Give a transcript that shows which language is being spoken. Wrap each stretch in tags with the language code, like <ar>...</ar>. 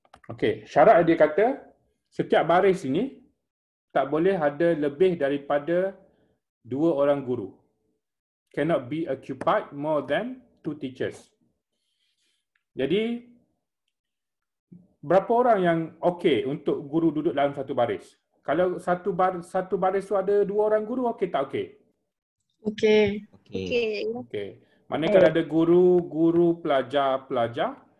<ms>Okey, syarat dia kata setiap baris ini tak boleh ada lebih daripada 2 orang guru.</ms> <en>Cannot be occupied more than 2 teachers.</en> <ms>Jadi, berapa orang yang okey untuk guru duduk dalam satu baris? Kalau satu baris tu ada 2 orang guru, okey tak okey? Okey. Okey. Maknanya kalau ada guru, pelajar.</ms>